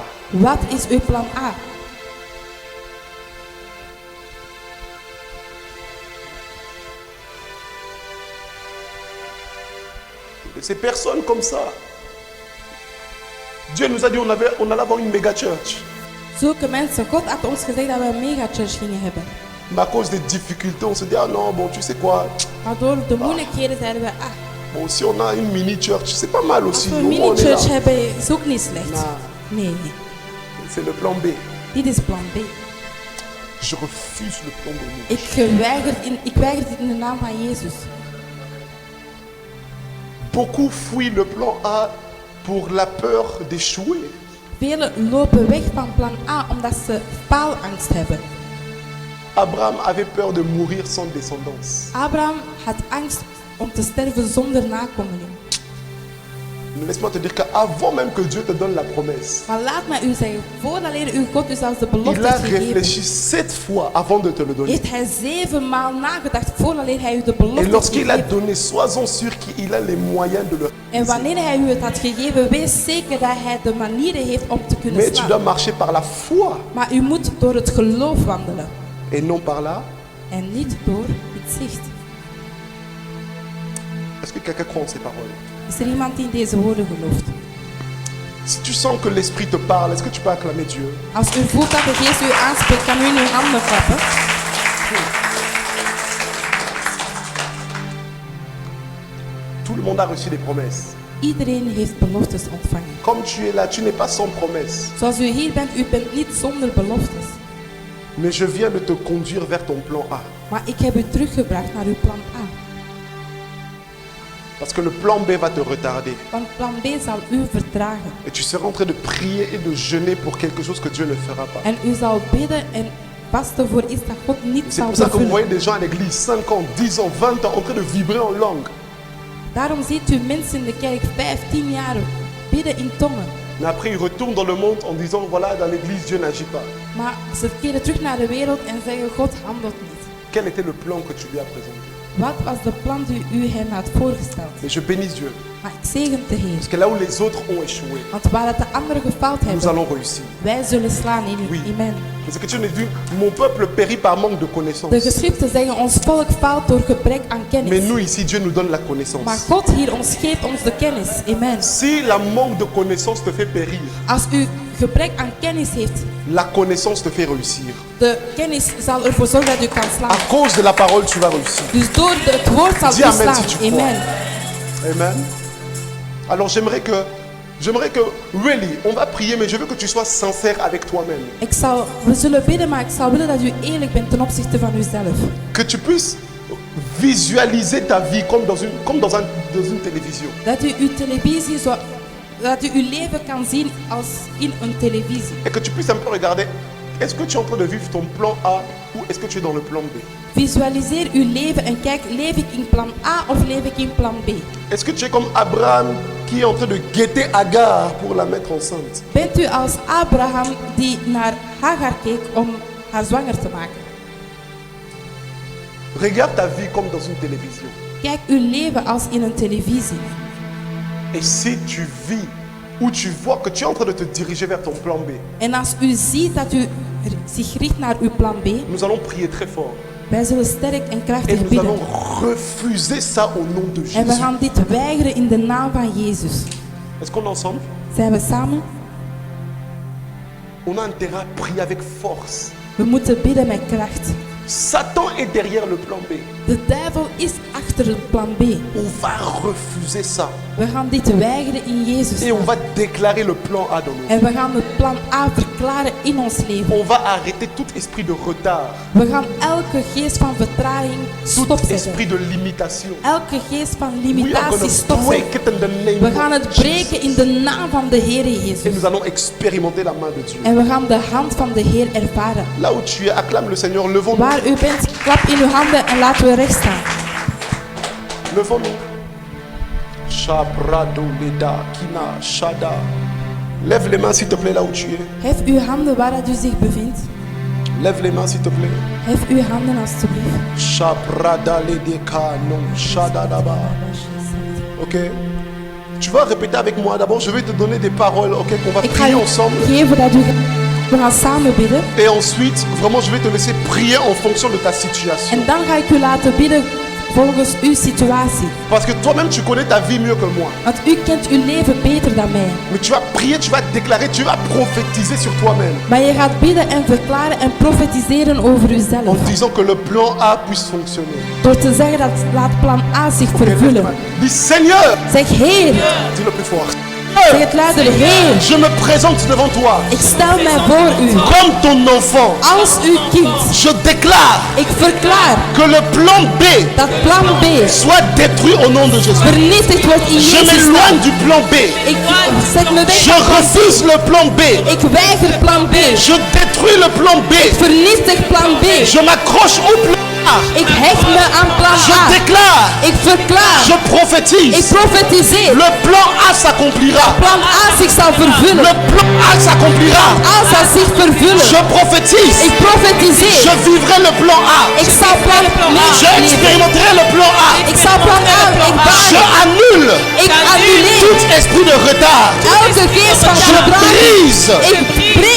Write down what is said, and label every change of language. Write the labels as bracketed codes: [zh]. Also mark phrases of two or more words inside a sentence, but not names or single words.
[nl] wat is uw plan A? [fr] Et ces personnes comme ça, Dieu nous a dit on allait avoir une méga church. [nl] Zulke mensen, God had ons gezegd dat we een megachurch gingen hebben. [fr] Mais à cause des difficultés, on se dit, ah non, bon, tu sais quoi, [nl] Maar door de moeilijkheden zeiden we, [fr] bon, si on a une mini church, c'est pas mal [nl] als [fr] aussi. [nl] we [fr] Au [nl] een [fr] moins, on est là. [nl] mini-church hebben, is ook niet slecht. Nou. Nee. [fr] C'est le plan B. [nl] Dit is plan B. [fr] Je refuse le plan B. [nl] Ik weiger dit in de naam van Jezus. [fr] Beaucoup fuient le plan A pour la peur d'échouer. [nl] Velen lopen weg van plan A omdat ze faalangst hebben. [fr] Abraham avait peur de mourir sans descendance. [nl] Abraham had angst om te sterven zonder nakomelingen. [fr] Laisse-moi te dire qu'avant même que Dieu te donne la promesse, [nl] Maar laat mij u zeggen, voordat uw God u zelfs de belofte [fr] il a [nl] heeft gegeven, [fr] réfléchi 7 fois avant de te le donner. [nl] heeft hij 7 maal nagedacht voordat hij u de belofte [fr] Et [nl] heeft [fr] lorsqu'il a [nl] gegeven. [fr] donné, sois-en sûr qu'il a les moyens de le [nl] En wanneer hij u het had gegeven, wees zeker dat hij de manieren heeft om te kunnen [fr] Mais tu dois [nl] slaan. [fr] marcher par la foi [nl] Maar u moet door het geloof wandelen [fr] et non par là. [nl] en niet door het zicht. [fr] Est-ce que quelqu'un croit en ces paroles? [nl] Is er iemand die in deze woorden gelooft? [fr] Si tu sens que l'Esprit te parle, est-ce que tu peux acclamer Dieu? [nl] Als u voelt dat de geest u aanspreekt, kan u in uw handen klappen. [fr] Tout le monde a reçu des promesses. [nl] Iedereen heeft beloftes ontvangen. [fr] Comme tu es là, tu n'es pas sans promesse. [nl] Zoals u hier bent, u bent niet zonder beloftes. [fr] Mais je viens de te conduire vers ton plan A. [nl] Maar ik heb u teruggebracht naar uw plan A. [fr] Parce que le plan B va te retarder. [nl] Want plan B zal u vertragen. [fr] Et tu seras en train de prier et de jeûner pour quelque chose que Dieu ne fera pas. [nl] En u zal bidden en vasten voor iets dat God niet [fr] C'est [nl] zal [fr] pour ça que vous [nl] vervullen. [fr] voyez des gens à l'église, 5 ans, 10 ans, 20 ans, en train de vibrer en langue. [nl] Daarom ziet u mensen in de kerk 5, 10 jaar bidden in tongen. [fr] Mais après, ils retournent dans le monde en disant, voilà, dans l'église, Dieu n'agit pas. [nl] Maar ze keren terug naar de wereld en zeggen God handelt niet. [fr] Quel était le plan que tu lui as présenté? [nl] Wat was de plan die u hem had voorgesteld? [fr] Et je bénis Dieu. [nl] Maar ik zegen de Heer. [fr] Parce que là où les autres ont échoué, [nl] Want waar het de anderen gefaald [fr] nous [nl] hebben, [fr] allons réussir. [nl] wij zullen slaan in u. [fr] Oui. [nl] Amen. [fr] Les Écritures nous disent, mon peuple périt par manque de [nl] De [fr] connaissance. [nl] geschriften zeggen ons volk faalt door gebrek aan [fr] Mais [nl] kennis. [fr] nous ici, Dieu nous donne la [nl] Maar [fr] connaissance. [nl] God hier ons geeft ons de kennis. Amen. [fr] Si la manque de connaissance te fait périr, [nl] Als u gebrek aan kennis heeft, [fr] la connaissance te fait réussir. [nl] de kennis zal ervoor zorgen dat u kan [fr] À [nl] slaan. [fr] cause de la parole, tu vas réussir. [nl] Dus door het woord zal [fr] Dis [nl] u [fr] amen [nl] slaan. [fr] si tu crois. [nl] Amen. Amen. [fr] Alors j'aimerais que, really, on va prier, mais je veux que tu sois sincère avec toi-même. [nl] We zullen bidden, maar ik zou willen dat u eerlijk bent ten opzichte van uzelf. [fr] Que tu puisses visualiser ta vie comme dans une télévision. [nl] Dat u uw televisie zo, dat u uw leven kan zien als in een televisie. [fr] Et que tu puisses un peu regarder, est-ce que tu es en train de vivre ton plan A ou est-ce que tu es dans le plan B? [nl] Visualiseer uw leven en kijk, leef ik in plan A of leef ik in plan B? [fr] Est-ce que tu es comme Abraham qui est en train de guetter Agar pour la mettre enceinte? [nl] Bent u als Abraham die naar Hagar keek om haar zwanger te maken? [fr] Regarde ta vie comme dans une télévision. [nl] Kijk uw leven als in een televisie. [fr] Et si tu vis ou tu vois que tu es en train de te diriger vers ton plan B, [nl] En als u ziet dat u zich richt naar uw plan B, [fr] nous allons prier très fort. [nl] wij zullen sterk en [fr] Et [nl] krachtig [fr] nous [nl] bidden. [fr] allons refuser ça au nom de [nl] En we [fr] Jésus. [nl] gaan dit weigeren in de naam van Jezus. [fr] Est-ce qu'on est ensemble? [nl] Zijn we samen? [fr] On a intérêt à prier avec force. [nl] We moeten bidden met kracht. [fr] Satan est derrière le plan B. [nl] De duivel is achter het plan B. [fr] On va refuser ça. [nl] We gaan dit weigeren in Jezus' [fr] Et on [nl] naam. [fr] va déclarer le plan A dans nos vies. [nl] En we gaan het plan A verklaren in ons leven. [fr] On va arrêter tout esprit de retard, [nl] We gaan elke geest van vertraging [fr] tout [nl] stopzetten. [fr] esprit de limitation. [nl] Elke geest van [en] We are [nl] limitatie [en] going to [nl] stopzetten. [en] break it in the name [nl] We gaan [en] of [nl] het breken [en] Jesus. [nl] in de naam van de Heer [fr] Et [nl] Jezus. [fr] nous allons expérimenter la main de Dieu. [nl] En we gaan de hand van de Heer ervaren. [fr] Là où tu es, acclame le Seigneur. Levons-nous. [nl] Waar u bent, klap in uw handen en laten we recht staan. [fr] Levons-nous. Shabrado leda kina shada. Lève les mains s'il te plaît là où tu es. [nl] Hef uw handen waar dat u zich bevindt. [fr] Lève les mains s'il te plaît. [nl] Hef uw handen alstublieft. Shabrada ledeka non shadadaba. [fr] Ok. Tu vas répéter avec moi. D'abord, je vais te donner des paroles, ok, qu'on va [nl] Ik ga [fr] prier [nl] u [fr] ensemble. [nl] geven dat u... We gaan samen bidden. [fr] Et ensuite, vraiment, je vais te laisser prier en fonction de ta situation. [nl] En dan ga ik u laten bidden volgens uw situatie. [fr] Parce que toi-même, tu connais ta vie mieux que moi. [nl] Want u kent uw leven beter dan mij. [fr] Mais tu vas prier, tu vas déclarer, tu vas prophétiser sur toi-même. [nl] Maar je gaat bidden en verklaren en profetiseren over [fr] En [nl] uzelf. [fr] disant que le plan A puisse fonctionner. [nl] Door te zeggen dat laat plan A zich vervullen. [fr] Dis Seigneur, [nl] Zeg Heer, [fr] dis le plus fort. [nl] Zeg het luider, Heer, [fr] je me présente devant toi [nl] ik stel mij voor u [fr] comme ton enfant. [nl] als uw kind. [fr] Je déclare [nl] Ik verklaar [fr] que le plan B [nl] dat plan B [fr] soit détruit au nom de Jésus. [nl] vernietigd wordt in [fr] Je [nl] Jezus' naam. [fr] m'éloigne du plan B. [nl] Ik zet me weg [fr] Je [nl] van plan B. [fr] refuse le plan B. [nl] Ik weiger plan B. [fr] Je détruis le plan B. [nl] Vernietig plan B. [fr] Je m'accroche au plan A. [nl] Ik hecht me aan plan [fr] Je [nl] A. [fr] déclare, [nl] Ik verklaar. [fr] je [nl] Ik [fr] prophétise. [nl] profetiseer. [fr] Le plan A s'accomplira. [nl] Plan A zich zal vervullen. [fr] Le plan A s'accomplira. [nl] A zal zich vervullen. [fr] Je prophétise. [nl] Ik profetiseer. [fr] Je vivrai le plan A. [nl] Ik zal plan [fr] Je [nl] A leven. [fr] expérimenterai le plan A. [nl] Ik zal plan A [fr] Je [nl] ervaren. [fr] annule [nl] Ik annuleer [fr] tout esprit de retard. [nl] elke geest van [fr] Je [nl] vertraging. [fr] brise [nl] Ik breek